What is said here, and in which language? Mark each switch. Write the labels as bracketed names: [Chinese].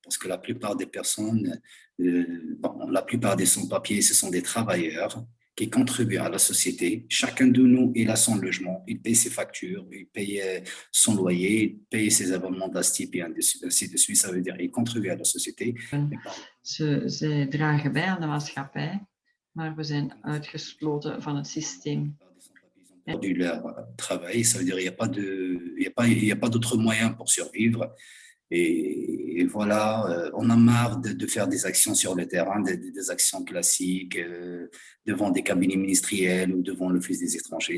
[French] Parce que la plupart des personnes, la plupart des sans-papiers, ce sont des travailleurs qui contribuent à la société. Chacun de nous, il a son logement, il paye ses factures, il paye son loyer, il paye ses abonnements d'ASTIP et ainsi de suite. Ça veut dire qu'il contribue à la société. [Dutch] Ze dragen bij aan de maatschappij, maar we zijn uitgesloten van het systeem. [French] Perdu leur travail, ça veut dire qu'il n'y a pas d'autre moyen pour survivre. Et voilà, on a marre de faire des actions sur le terrain, des actions classiques devant des cabinets ministériels ou devant l'Office des étrangers.